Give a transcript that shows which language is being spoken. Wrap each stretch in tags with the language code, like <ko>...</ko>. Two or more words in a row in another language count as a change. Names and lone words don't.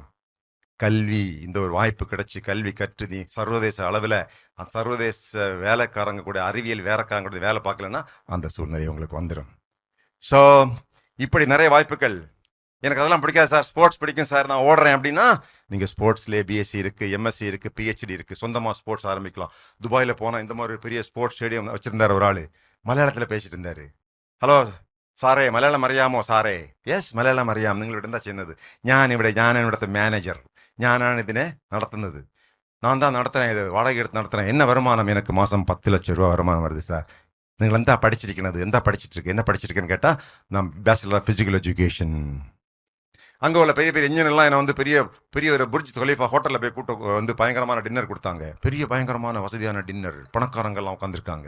<ta>கல்வி, இந்த ஒரு வாய்ப்பு கிடைச்சி கல்வி கற்று நீ சர்வதேச அளவில் சர்வதேச வேலைக்காரங்க கூட, அறிவியல் வேலைக்காரங்க கூட வேலை பார்க்கலன்னா அந்த சூழ்நிலை உங்களுக்கு வந்துடும். ஸோ இப்படி நிறைய வாய்ப்புகள். எனக்கு அதெல்லாம் பிடிக்காது சார், ஸ்போர்ட்ஸ் பிடிக்கும் சார், நான் ஓடுறேன் அப்படின்னா நீங்கள் ஸ்போர்ட்ஸ்லேயே பிஎஸ்சி இருக்குது, எம்எஸ்சி இருக்குது, பிஹெச்டி இருக்குது, சொந்தமாக ஸ்போர்ட்ஸ் ஆரம்பிக்கலாம். துபாயில் போனால் இந்த மாதிரி ஒரு பெரிய</ta> <en>sports stadium</en> <ta>வச்சுருந்தார் ஒரு ஆள், மலையாளத்தில் பேசிட்டு இருந்தார்.</ta> <ml>ഹലോ സാറേ മലയാളം അറിയാമോ സാറേ? യെസ് മലയാളം അറിയാം. നിങ്ങളിവിടെ എന്താ ചെയ്യുന്നത്? ഞാനാണ് ഇവിടുത്തെ മാനേജർ, ഞാനാണ് ഇതിനെ നടത്തുന്നത്,</ml> <ta>நான் தான் நடத்துகிறேன், இது வாடகை எடுத்து நடத்துகிறேன், என்ன வருமானம், எனக்கு மாதம் 10 லட்சம் ரூபா வருமானம் வருது சார். நீங்கள் எந்த படிச்சிருக்கிறது, எந்த படிச்சிட்ருக்கு, என்ன படிச்சிருக்கேன்னு கேட்டால் நான்</ta> <en>bachelor of physical education.</en> <ta>அங்கே உள்ள பெரிய பெரிய இன்ஜினியர்லாம் என்னை வந்து பெரிய பெரிய ஒரு புர்ஜ் கலீஃபா ஹோட்டலில் போய் கூட்ட வந்து பயங்கரமான டின்னர் கொடுத்தாங்க, பெரிய பயங்கரமான வசதியான டின்னர், பணக்காரங்கள்லாம் உட்காந்துருக்காங்க.</ta>